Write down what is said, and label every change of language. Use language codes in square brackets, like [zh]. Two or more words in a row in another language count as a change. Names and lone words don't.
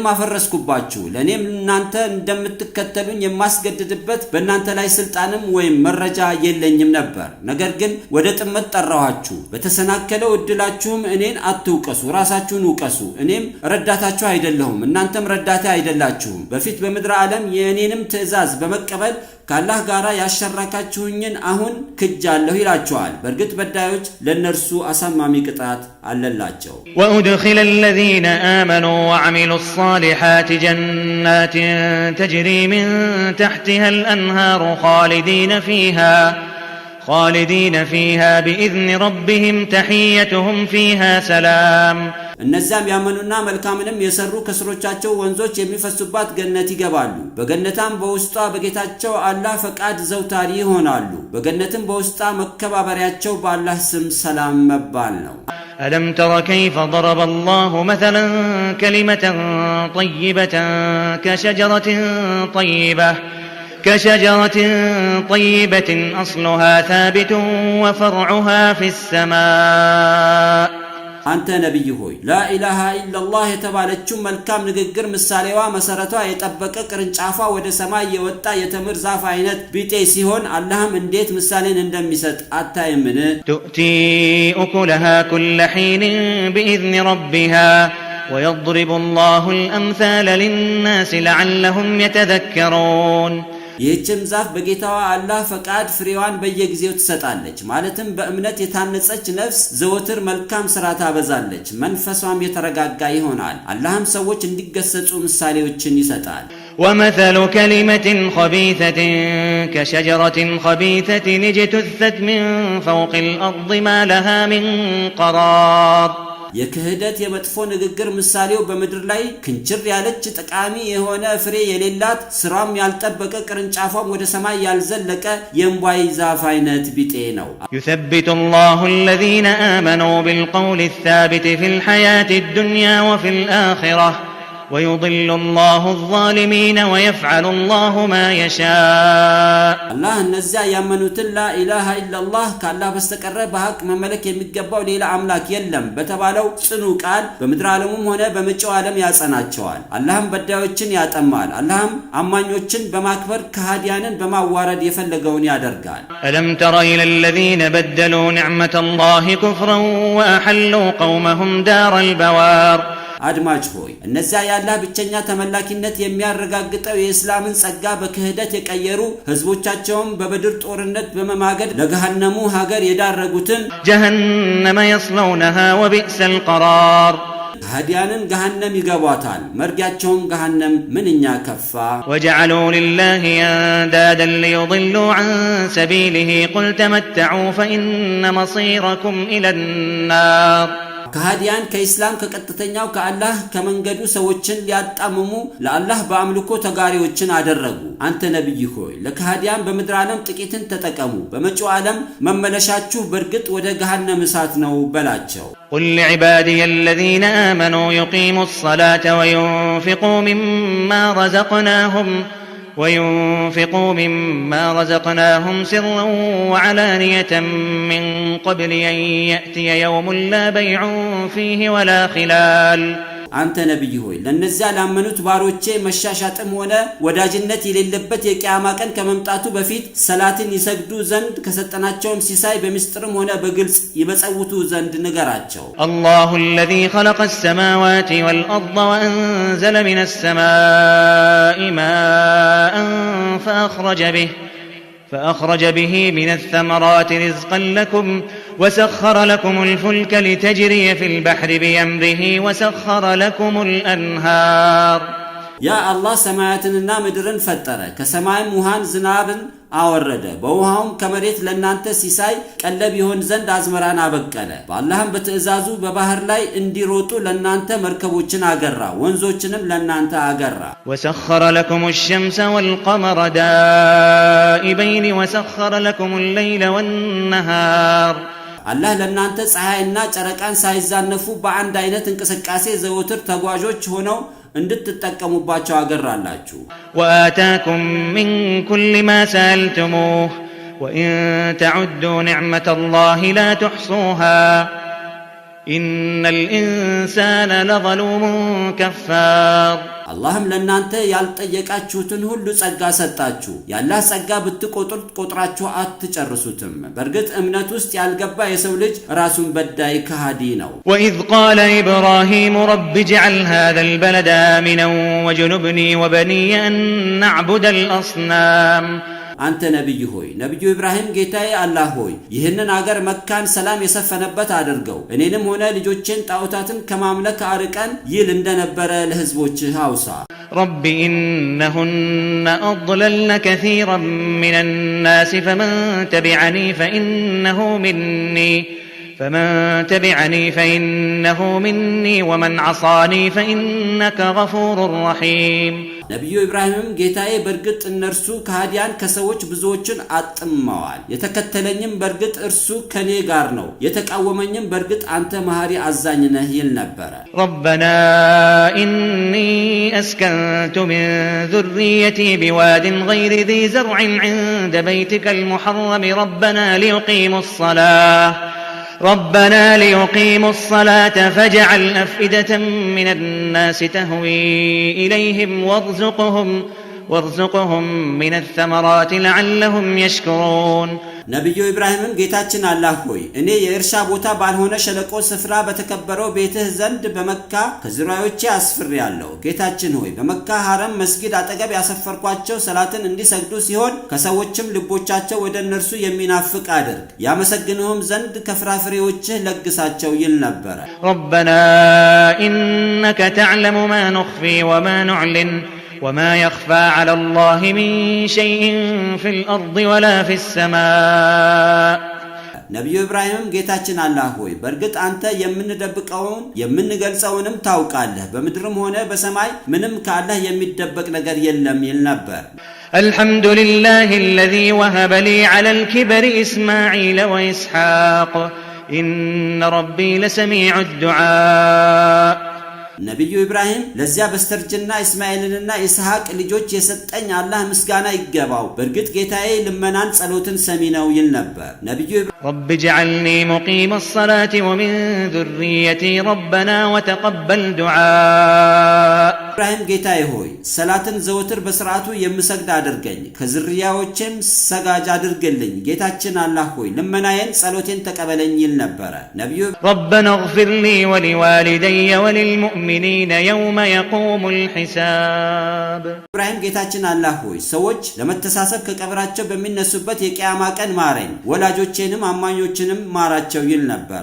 [am] አፈረስኩባችሁ፣ ለኔም እናንተ እንደምትከተሉኝ የማስገድድበት በእናንተ ላይ ስልጣንም ወይም መረጃ የለኝም ነበር። ነገር ግን ወደ ጥመት ጠራኋችሁ፣ በተሰናከለው እድላችሁም እኔን አትውቀሱ፣ ራሳችሁን ውቀሱ፣ እኔም ረዳታችሁ አይደለሁም እናንተም ረዳታ አይደላችሁም። በፊት በምድር ዓለም የእኔንም ትእዛዝ በመቀበል ከአላህ ጋር ያሸረካችሁኝን አሁን ክጃለሁ ይላቸዋል። በእርግጥ በዳዮች ለነርሱ አሳማሚ ቅጣት አለላቸው። [ar] وأدخل الذين آمنوا وعملوا الصالحات جنات تجري من تحتها الأنهار خالدين فيها بإذن ربهم تحيتهم فيها سلام [am] እነዛም ያመኑና መልካምንም የሰሩ ከስሮቻቸው ወንዞች የሚፈሱባት ገነት ይገባሉ። በገነታም በውስጧ በጌታቸው አላህ ፈቃድ ዘውታሪ ይሆናሉ። በገነትም በውስጧ መከባበሪያቸው በአላህ ስም ሰላም መባል ነው። [ar] ألم تر كيف ضرب الله مثلا كلمة طيبة كشجرة طيبة أصلها ثابت وفرعها في السماء [am] አንተ ነብይ ሆይ [ar] لا إله إلا الله [am] የተባለችው መልካም ንግግር ምሳሌዋ መሰረቷ የጠበቀ ቅርንጫፏ ወደ ሰማይ የወጣ የተምር ዛፍ አይነት ቢጤ ሲሆን አላህም እንዴት ምሳሌን እንደሚሰጥ አታይምን? [ar] تؤتي أكلها كل حين بإذن ربها ويضرب الله الأمثال للناس لعلهم يتذكرون [am] ይህችም ዛፍ በጌታዋ አላህ ፈቃድ ፍሬዋን በየጊዜው ትሰጣለች። ማለትም በእምነት የታነጸች ነፍስ ዘወትር መልካም ሥራ ታበዛለች፣ መንፈሷም የተረጋጋ ይሆናል። አላህም ሰዎች እንዲገሰጹ ምሳሌዎችን ይሰጣል። [ar] ومثل كلمة خبيثة كشجرة خبيثة اجتثت من فوق الأرض ما لها من قرار [am] የክህደት የመጥፎ ንግግር ምሳሌው በመድር ላይ ክንችር ያለች ጠቃሚ የሆነ ፍሬ የሌላት ስራም ያልጠበቀ ቅርንጫፏም ወደ ሰማይ ያልዘለቀ የእምቧይ ዛፍ አይነት ቢጤ ነው። [ar] يثبت الله الذين آمنوا بالقول الثابت في الحياة الدنيا وفي الآخرة ويضل الله الظالمين ويفعل الله ما يشاء [am] الله እነዚያ ያመኑትን [ar] لا إله إلا الله [am] ከአላህ በስተቀር በሐቅ መመለክ የሚገባው ሌላ አምላክ የለም በተባለው ጽኑ ቃል በምድር ዓለሙም ሆነ በመጪው ዓለም ያጸናቸዋል አላህም በዳዮችን ያጠማል አላህም አማኞችን በማክበር ከሃዲያንን በማዋረድ የፈለገውን ያደርጋል [ar] ألم تر إلى الذين بدلوا نعمة الله كفرا وأحلوا قومهم دار البوار [am] አድማጭ ሆይ እነዚያ ያላህ ብቸኛ ተመላኪነት የሚያረጋግጠው የእስላምን ጸጋ በክህደት የቀየሩ ህዝቦቻቸውን በበድር ጦርነት በመማገድ ለገሃነሙ ሀገር የዳረጉትን [ar] جهنم يصلونها وبئس القرار [am] هديانن ገሃነም ይገባታል መርጊያቸውም ገሃነም ምንኛ ከፋ [ar] وجعلوا لله اندادا ليضلوا عن سبيله قل تمتعوا فإن مصيركم إلى النار [am] ከሃዲያን ከኢስላም ከቀጥተኛው ከአላህ ከመንገዱ ሰዎችን ሊያጣምሙ ለአላህ በአምልኮ ተጋሪዎችን አደረጉ አንተ ነብይ ሆይ ለከሃዲያን በምድር ዓለም ጥቂትን ተጠቀሙ በመጪው ዓለም መመለሻችሁ በርግጥ ወደ ገሃነም እሳት ነው በላቸው [ar] قل لعبادي الذين آمنوا يقيموا الصلاة وينفقوا مما رزقناهم سرا وعلانية من قبل أن يأتي يوم لا بيع فيه ولا خلال [am] አንተ ነብይ ሆይ ለነዚያ ላመኑት ባሮቼ መሻሻጥም ሆነ ወዳጅነት የሌለበት የቂያማ ቀን ከመምጣቱ በፊት ሰላትን ይሰግዱ ዘንድ ከሰጠናቸውም ሲሳይ በሚስጥርም ሆነ በግልጽ ይበጸውቱ ዘንድ ንገራቸው [ar] الله الذي خلق السماوات والأرض وأنزل من السماء ماء فأخرج به من الثمرات رزقا لكم وسخر لكم الفلك لتجري في البحر بأمره وسخر لكم الأنهار يا الله سماواتنا [am] ምድርን ፈጠረ ከሰማይም ውሃን ዝናብን አወረደ በውሃውም ከመሬት ለናንተ ሲሳይ ቀለብ ይሆን ዘንድ አዝመራን አበቀለ በአላህም በትእዛዙ በባህር ላይ እንዲሮጡ ለናንተ መርከቦችን አገራ ወንዞችንም ለናንተ አገራ [ar] وسخر لكم الشمس والقمر دائبين وسخر لكم الليل والنهار [am] አላህ ለናንተ ፀሐይና ጨረቃን ሳይዛነፉ በአንድ አይነት እንቅስቃሴ ዘወትር ተጓዦች ሆነው እንድትጠቀሙባቸው አገራላችሁ [ar] وآتاكم من كل ما سألتموه وإن تعدوا نعمة الله لا تحصوها إن الإنسان لظلوم كفار [am] اللهم ለናንተ ያልጠየቃችሁትን ሁሉ ጸጋ ሰጣችሁ ያላህ ጸጋ ብትቆጥሩት ቆጥራችሁ አትጨርሱትም በርግጥ እምነት ውስጥ ያልገባ የሰው ልጅ ራሱን በዳይ ከሃዲ ነው [ar] وإذ قال إبراهيم رب اجعل هذا البلد آمنا وجنبني وبني أن نعبد الأصنام [am] አንተ ነብይ ሆይ ነብዩ ኢብራሂም ጌታዬ አላህ ሆይ ይህንን አገር መካን ሰላም የሰፈነበት አድርገው እኔንም ሆነ ልጆቼን ጣዖታትን ከማምለክ አርቀን ይል እንደነበረ ለህዝቦችህ አውሳ [ar] رب إنهن أضللن كثيرا من الناس فمن تبعني فإنه مني ومن عصاني فإنك غفور رحيم [am] ነብዩ ኢብራሂም ጌታዬ በርግጥ እነርሱ ከሃዲያን ከሰዎች ብዙዎችን አጥመዋል የተከተለኝም በርግጥ እርሱ ከኔ ጋር ነው የተቃወመኝም በርግጥ አንተ መሐሪ አዛኝ ነህ ይል ነበር [ar] ربنا إني أسكنت من ذريتي بواد غير ذي زرع عند بيتك المحرم ربنا ليقيموا الصلاة فاجعل أفئدة من الناس تهوي إليهم وارزقهم من الثمرات لعلهم يشكرون [am] ነብዩ ኢብራሂም ጌታችን አላህ ሆይ እኔ የእርሻ ቦታ ባልሆነ ሸለቆ ስፍራ በተከበረው ቤትህ ዘንድ በመካ ከዙሪያዎቼ አስፍሬያለሁ ጌታችን ሆይ በመካ ሐረም መስጊድ አጠገብ ያሰፈርኳቸው ሰላትን እንዲሰግዱ ሲሆን ከሰዎችም ልቦቻቸው ወደ እነርሱ የሚናፍቅ አድርግ ያመሰግኑህም ዘንድ ከፍራፍሬዎችህ ለግሳቸው ይል ነበር [ar] ربنا إنك تعلم ما نخفي وما نعلن وما يخفى على الله من شيء في الأرض ولا في السماء [am] ነብዩ ኢብራሂም ጌታችን አላህ ሆይ በርግጥ አንተ የምንደብቀውን የምንገልጸውንም ታውቃለህ በምድርም ሆነ በሰማይ ምንም ከአላህ የሚደበቅ ነገር የለም ይል ነበር [ar] الحمد لله الذي وهب لي على الكبر إسماعيل وإسحاق إن ربي لسميع الدعاء [am] ነብዩ ኢብራሂም ለዚያ በስተርጅና እስማኤልንና ኢስሐቅ ልጆች የሰጠኝ አላህ ምስጋና ይገባው በርግጥ ጌታዬ ልመናን ጸሎትን ሰሚ ነው ይል ነበር። ነብዩ [ar] رب اجعلني مقيم الصلاة ومن ذريتي ربنا وتقبل دعاء [am] ኢብራሂም ጌታዬ ሆይ ሰላትን ዘወትር በስርዓቱ የምሰግድ አድርገኝ ከዝርያዎችም ሰጋጅ አድርግልኝ ጌታችን አላህ ሆይ ልመናዬን ጸሎቴን ተቀበለኝ ይል ነበር። ነብዩ [ar] ربنا اغفر لي ولوالدي وللمؤمنين يوم يقوم الحساب [am] ኢብራሂም ጌታችን አላህ ሆይ ሰዎች ለመተሳሰብ ከቀብራቸው በሚነሱበት የቂያማ ቀን ማረኝ ወላጆቼንም አማኞችንም ማራቸው ይል ነበር።